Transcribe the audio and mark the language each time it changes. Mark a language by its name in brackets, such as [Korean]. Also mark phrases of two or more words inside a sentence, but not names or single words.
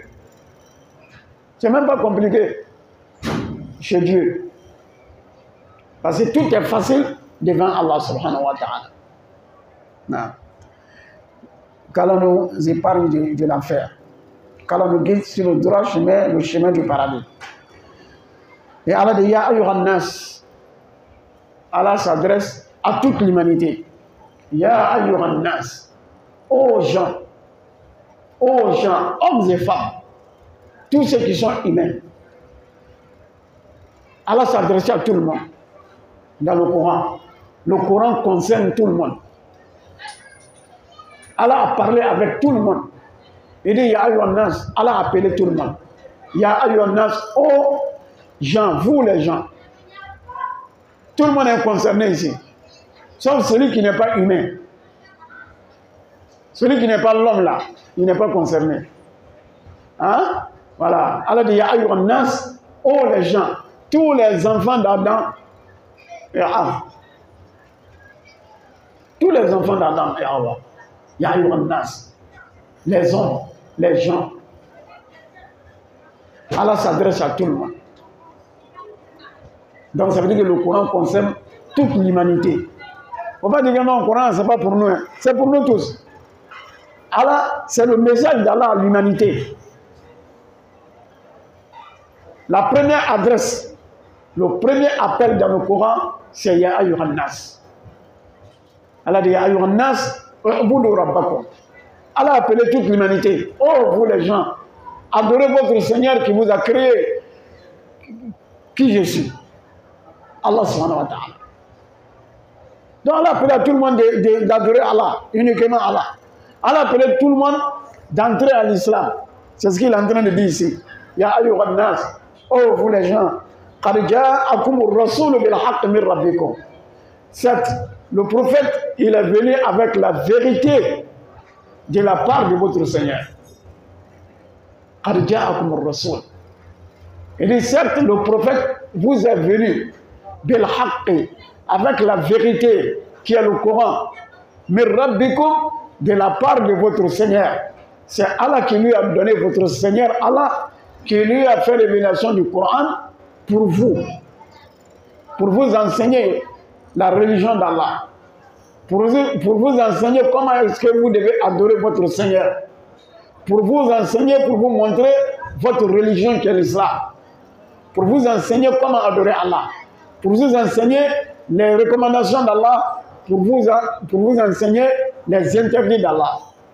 [French] C'est même pas compliqué chez Dieu. Parce que tout est facile devant Allah [Arabic] سبحانه وتعالى. [French] Qu'Allah nous épargne de l'enfer. Qu'Allah nous guide sur le droit chemin, le chemin du paradis. Et Allah dit [Arabic] يا أيها الناس. [French] Allah s'adresse à toute l'humanité. [Arabic] يا أيها الناس. [French] Ô gens, hommes et femmes, tous ceux qui sont humains. Allah s'adresse à tout le monde dans le Coran. Le Coran concerne tout le monde. Allah a parlé avec tout le monde. Il dit [Arabic] يا أيها الناس. [French] Allah a appelé tout le monde. [Arabic] يا أيها الناس. [French] Ô gens, vous les gens. Tout le monde est concerné ici. Sauf celui qui n'est pas humain. Celui qui n'est pas l'homme là, il n'est pas concerné. Hein? Voilà. Allah dit [Arabic] يا أيها الناس. [French] Oh les gens, tous les enfants d'Adam et Hawa. Tous les enfants d'Adam et Hawa. [Arabic] يا أيها الناس. [French] Les hommes, les gens. Allah s'adresse à tout le monde. Donc ça veut dire que le Coran concerne toute l'humanité. Il ne faut pas dire que non, le Coran, ce n'est pas pour nous. Hein. C'est pour nous tous. Allah, c'est le message d'Allah à l'humanité. La première adresse, le premier appel dans le Coran, c'est [Arabic] يا أيها الناس. [French] Allah dit [Arabic] يا أيها الناس، اعبدوا ربكم. [French] Allah a appelé toute l'humanité. Oh, vous les gens, adorez votre Seigneur qui vous a créé. Qui je suis? Allah [Arabic] سبحانه وتعالى. [French] Donc Allah a appelé à tout le monde d'adorer Allah, uniquement Allah. Allah a appelé tout le monde d'entrer à l'islam. C'est ce qu'il est en train de dire ici. [Arabic] يا أيها الناس. [French] Oh vous les gens. [Arabic] قد جاءكم الرسول بالحق من ربكم. [French] Certes, le prophète, il est venu avec la vérité de la part de votre Seigneur. [Arabic] قد جاءكم الرسول. [French] Il dit certes, le prophète vous est venu [Arabic] بالحق, [French] avec la vérité qui est le Coran. [Arabic] من ربكم, [French] de la part de votre Seigneur. C'est Allah qui lui a donné votre Seigneur, Allah qui lui a fait révélation du Coran pour vous enseigner la religion d'Allah, pour vous enseigner comment est-ce que vous devez adorer votre Seigneur, pour vous enseigner, pour vous montrer votre religion qui est l'Islam, pour vous enseigner comment adorer Allah, pour vous enseigner les recommandations d'Allah, pour vous enseigner les interdits d'Allah.